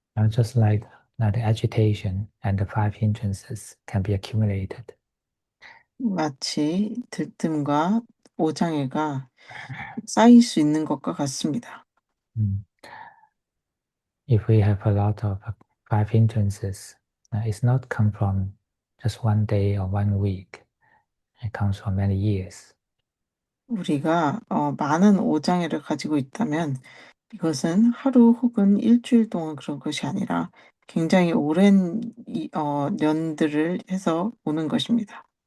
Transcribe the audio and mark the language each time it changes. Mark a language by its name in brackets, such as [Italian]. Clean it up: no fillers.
[English] Just like the agitation and the five hindrances can be accumulated. [Korean] 마치 들뜸과 오장애가 쌓일 수 있는 것과 같습니다. Mm. [English] If we have a lot of five hindrances, it's not come from just one day or one week. It comes from many years. [Korean] 우리가 많은 오장애를 가지고 있다면 이것은 하루 혹은 일주일 동안 그런 것이 아니라 굉장히 오랜 년들을 해서 오는 것입니다.